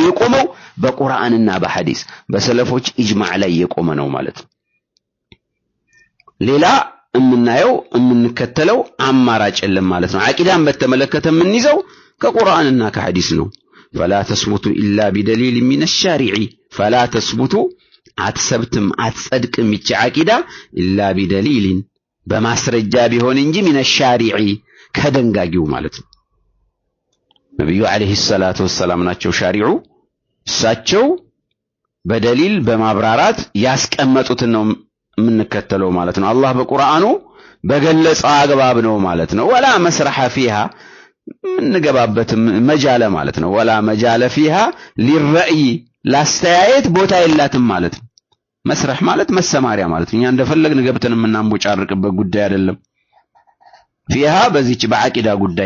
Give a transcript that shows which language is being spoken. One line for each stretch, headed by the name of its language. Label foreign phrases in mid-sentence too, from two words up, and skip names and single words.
Amharic: የቆመው በቁርአንና በሐዲስ በሰለፎች ኢጅማዕ ላይ የቆመ ነው ማለት ነው። ሌላ የምናየው የምንከተለው አማራጭ የለም ማለት ነው። ዓቂዳን በተመለከተ የምንይዘው ከቁርአንና ከሐዲስ ነው።
Arabic: فلا تثبت إلا بدليل من الشارع فلا تثبت
Amharic: አትሰብትም አትጸድቅም ይቺ ዓቂዳ
Arabic: إلا بدليل
Amharic: በማስረጃ ቢሆን እንጂ
Arabic: من الشارع
Amharic: ከደንጋጊው ማለት ነው። ነብዩ
Arabic: عليه الصلاة والسلام
Amharic: ናቸው ሻሪዑ። እሳቸው በደሊል በማብራራት ያስቀመጡትን ነው የምንከተለው ማለት ነው። አላህ በቁርአኑ በገለጸው አግባብ ነው ማለት ነው።
Arabic: ولا مسرح فيها
Amharic: እንገባበት መጃለ ማለት ነው።
Arabic: ولا مجال فيها للرأي
Amharic: ላስተያየት ቦታ የላትም ማለት ነው። መስረህ ማለት መሰማሪያ ማለት ነው። እኛ እንደፈለግን ገብተን የምናንቦጫርቅበት ጉዳይ አይደለም። ፊሃ በዚች በአቂዳ ጉዳይ